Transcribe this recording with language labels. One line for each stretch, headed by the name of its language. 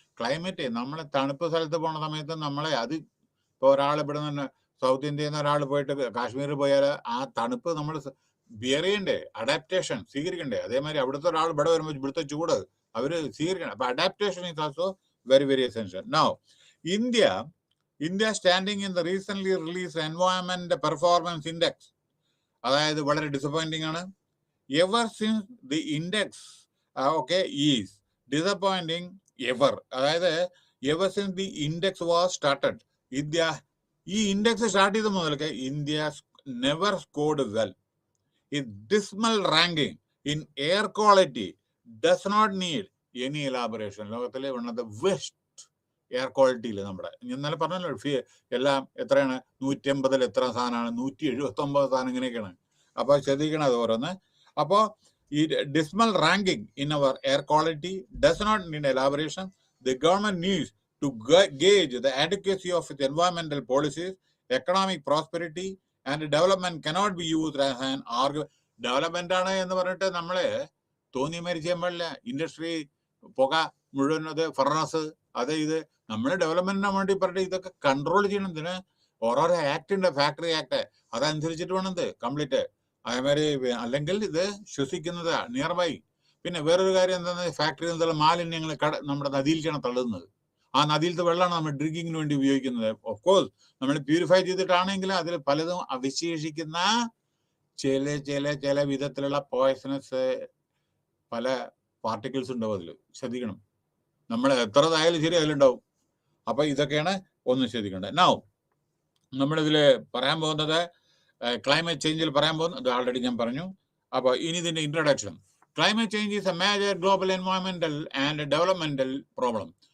Malayalam: Climate, നമ്മളെ തണുപ്പ് സ്ഥലത്ത് പോണ സമയത്ത് നമ്മളെ അത് ഇപ്പോൾ ഒരാൾ ഇവിടെ നിന്ന് സൗത്ത് ഇന്ത്യയിൽ നിന്ന് ഒരാൾ പോയിട്ട് കാശ്മീരിൽ പോയാൽ ആ തണുപ്പ് നമ്മൾ ബിയർ ചെയ്യണ്ടേ, അഡാപ്റ്റേഷൻ സ്വീകരിക്കണ്ടേ. അതേമാതിരി അവിടുത്തെ ഒരാൾ ഇവിടെ വരുമ്പോൾ ഇവിടുത്തെ ചൂട് അവർ സ്വീകരിക്കണം. അപ്പൊ
English: Adaptation is also very very essential. Now India standing in the recently released Environment Performance Index,
Malayalam: അതായത് വളരെ ഡിസപ്പോയിന്റിംഗ് ആണ്.
English: Ever since the index is disappointing ever. അതായത് ever since the index was started,
Malayalam: ഈ ഇൻഡെക്സ് സ്റ്റാർട്ട് ചെയ്ത മുതലൊക്കെ
English: India never scored well. ഈ dismal ranking in air quality does not need any elaboration.
Malayalam: ലോകത്തിലെ
English: one of the worst
Malayalam: air ക്വാളിറ്റിയിൽ നമ്മുടെ ഇന്നലെ പറഞ്ഞല്ലോ, എല്ലാം എത്രയാണ്, 150 എത്ര സാധനമാണ്, 179 സാധനം ഇങ്ങനെയൊക്കെയാണ്. അപ്പോൾ ശ്രദ്ധിക്കണം അത് ഓരോന്ന്. അപ്പോൾ
English: ഈ dismal ranking in our air quality does not need elaboration. The government needs to gauge the adequacy of its environmental policies. Economic prosperity and development cannot be used as an argument.
Malayalam: Development ആണ് എന്ന് പറഞ്ഞിട്ട് നമ്മളെ തോന്നിയമാതിരി ചെയ്യാൻ പാടില്ല. Industry, പുക മുഴുവൻ, അത് furnace, അത് ഇത് നമ്മൾ ഡെവലപ്മെന്റിന് വേണ്ടി പറഞ്ഞിട്ട് ഇതൊക്കെ കൺട്രോൾ ചെയ്യണം. ഇതിന് ഓരോരോ ആക്ട് ഉണ്ട്, ഫാക്ടറി ആക്ട്, അതനുസരിച്ചിട്ട് വേണം ഇത് കംപ്ലീറ്റ്. അതേമാതിരി അല്ലെങ്കിൽ ഇത് ശ്വസിക്കുന്നത് നിയർ ബൈ. പിന്നെ വേറൊരു കാര്യം എന്താണെന്ന്, ഫാക്ടറിയിൽ നിന്നുള്ള മാലിന്യങ്ങൾ നമ്മുടെ നദിയിലേക്കാണ് തള്ളുന്നത്. ആ നദിയിലത്തെ വെള്ളമാണ് നമ്മൾ ഡ്രിങ്കിങ്ങിന് വേണ്ടി ഉപയോഗിക്കുന്നത്.
English: of course
Malayalam: നമ്മൾ പ്യൂരിഫൈ ചെയ്തിട്ടാണെങ്കിൽ അതിൽ പലതും അവശേഷിക്കുന്ന ചില വിധത്തിലുള്ള പോയ്സണസ് പല പാർട്ടിക്കിൾസ് ഉണ്ടാവും അതിൽ. ശ്രദ്ധിക്കണം, നമ്മൾ എത്ര ഇതായാലും ശരി അതിലുണ്ടാവും. അപ്പൊ ഇതൊക്കെയാണ് ഒന്ന് ശ്രദ്ധിക്കേണ്ടത്. നൗ നമ്മളിതിൽ പറയാൻ പോകുന്നത് ക്ലൈമറ്റ് ചേഞ്ചിൽ പറയാൻ പോകുന്നത് അത് ഓൾറെഡി ഞാൻ പറഞ്ഞു. അപ്പോൾ ഇനി ഇതിന്റെ introduction.
English: Climate change is a major global environmental and developmental problem.